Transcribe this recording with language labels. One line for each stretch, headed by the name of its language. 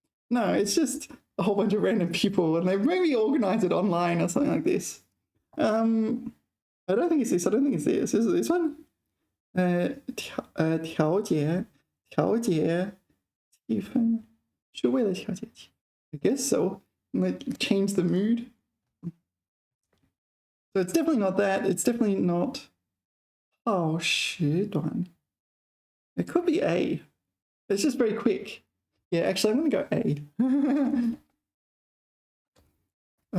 English: No, it's just a whole bunch of random people, and they maybe organize it online or something like this. I don't think it's this. I don't think it's this. Is it this one?
Chinese: 调节气氛，是为了调节气氛。
English: I guess so. Like change the mood. So it's definitely not that. It's definitely not 耗时短. It could be A. It's just very quick. Yeah, actually, I'm going to go A.